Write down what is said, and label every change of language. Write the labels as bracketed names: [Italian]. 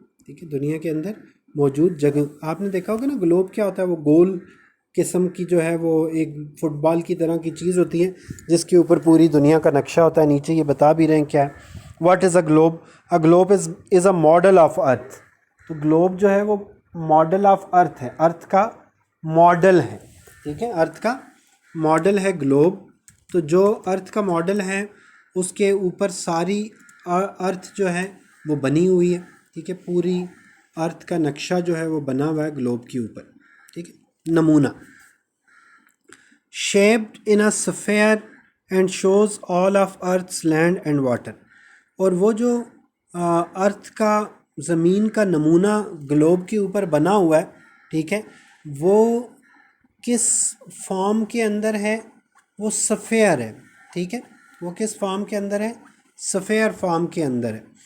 [Urdu] ٹھیک ہے، دنیا کے اندر موجود جگہ. آپ نے دیکھا ہوگا نا گلوب کیا ہوتا ہے، وہ گول قسم کی جو ہے وہ ایک فٹ بال کی طرح کی چیز ہوتی ہے جس کے اوپر پوری دنیا کا نقشہ ہوتا ہے. نیچے یہ بتا بھی رہے ہیں کیا ہے. [English] What is a globe? A globe is a model of earth. [Urdu] تو گلوب جو ہے وہ [English] model of earth [Urdu] ہے، ارتھ کا ماڈل ہے. ٹھیک ہے، ارتھ کا ماڈل ہے گلوب. تو جو ارتھ کا ماڈل ہے اس کے اوپر ساری ارتھ جو ہے وہ بنی ہوئی ہے. ٹھیک ہے، پوری ارتھ کا نقشہ جو ہے وہ بنا ہوا ہے گلوب کے اوپر. ٹھیک ہے، نمونہ. [English] shaped in a sphere and shows all of earth's land and water. [Urdu] اور وہ جو ارتھ کا زمین کا نمونہ گلوب کے اوپر بنا ہوا ہے، ٹھیک ہے، وہ کس فارم کے اندر ہے؟ وہ سفیر ہے. ٹھیک ہے، وہ کس فارم کے اندر ہے؟ سفیر فارم کے اندر ہے.